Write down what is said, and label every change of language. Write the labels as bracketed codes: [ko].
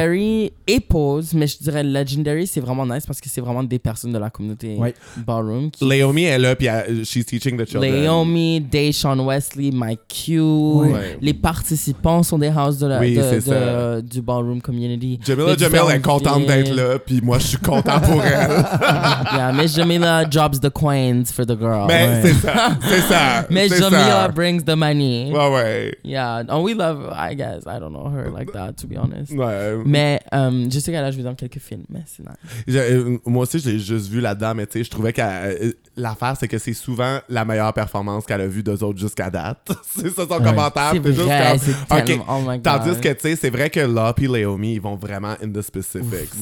[fr] Legendary et Post, mais je dirais Legendary, c'est vraiment nice parce que c'est vraiment des personnes de la communauté ballroom. Qui... Laomi est là, puis [en] teaching the children. [fr] Laomi, Deshaun Wesley, Mike Q, les participants sont des houses du ballroom community. Jamila est contente d'être là, puis moi je suis content pour elle. [en] Yeah, Miss Jamila drops the coins for the girls. [fr] Mais c'est ça. [en] Miss Jamila brings the money. [fr] Ouais. [en] Yeah, and we love, I guess, I don't know her like that, to be honest. [fr] Ouais. Mais je sais qu'elle a joué dans quelques films, mais c'est nice. Moi aussi, j'ai juste vu la dame, mais tu sais, je trouvais qu'elle. L'affaire, c'est que c'est souvent la meilleure performance qu'elle a vue d'eux autres jusqu'à date. C'est ça son commentaire. C'est juste vrai, comme... [en] Oh my God. [fr] Tandis que, tu sais, c'est vrai que Law et Laomi, ils vont vraiment [en] in the specifics.